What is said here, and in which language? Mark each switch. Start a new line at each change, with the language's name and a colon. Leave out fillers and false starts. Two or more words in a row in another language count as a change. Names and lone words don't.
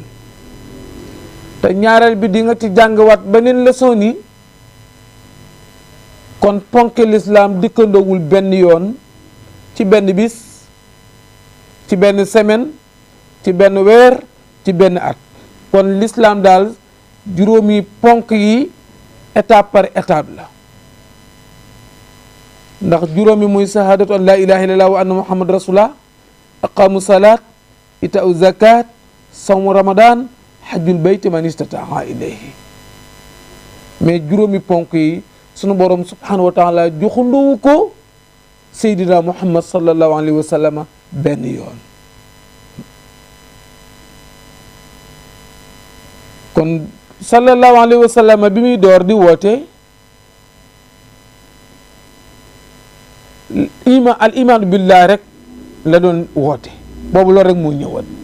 Wolof: te ñaareel bi di nga ci jàngwaat beneen leçon ni kon ponk lislaam dikkandoowul benn yoon ci benn bis ci benn semaine ci benn weer ci benn at. kon lislaam daal juróomi ponk yi
French: étape par étape
Wolof: la. ndax juróomi muy
Arabic: شهادة أن لا إله إلا الله وأن محمد رسول الله إقام الصلاة إيتاء الزكاة صوم رمضان حج البيت من استطاع إليه.
Wolof: mais juróomi ponk yi sunu borom
Arabic: سبحانه وتعالى
Wolof: joxunduwu ko seydina muhammad
Arabic: صلى الله عليه وسلم
Wolof: benn yoon. kon
Arabic: صلى الله عليه وسلم
Wolof: bi muy door di woote
Arabic: الإيمان بالله
Wolof: rek la doon woote boobu loolu rek moo ñëwoon.